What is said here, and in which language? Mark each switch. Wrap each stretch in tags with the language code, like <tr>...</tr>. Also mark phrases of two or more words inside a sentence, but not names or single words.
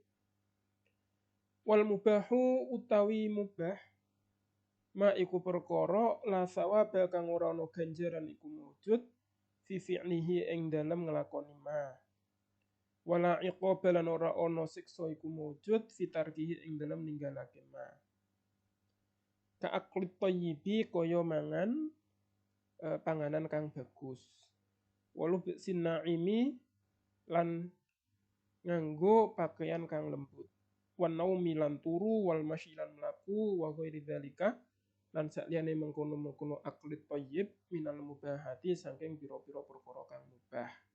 <ar>والمباح</ar> <jv>utawi mubah ma iku perkara</jv> <ar>لا ثواب</ar> <jv>kang ora ana ganjaran iku</jv> <ar>موجود في فعله</ar> <jv>ing dalem nglakoni ma.</jv> <ar>ولا عقاب</ar> <jv>lan ora ana siksa iku</jv> <ar>موجود في تركه</ar> <jv>ing dalem ninggalake ma.</jv> <ar>كأكل الطيب</ar> <jv>kaya mangan panganan kang bagus.</jv> <ar>ولبس الناعم</ar> <jv>lan nganggo pakaian kang lembut.</jv> <ar>والنوم</ar> <jv>lan turu</jv> <ar>والمشي</ar> <jv>mlaku</jv> <ar>وغير ذلك</ar> <jv>lan sakliyane mengkono-mengkono</jv> <ar>أكل الطيب من المباحات</ar> <jv>saking pira-pira perkara kang mubah.</jv>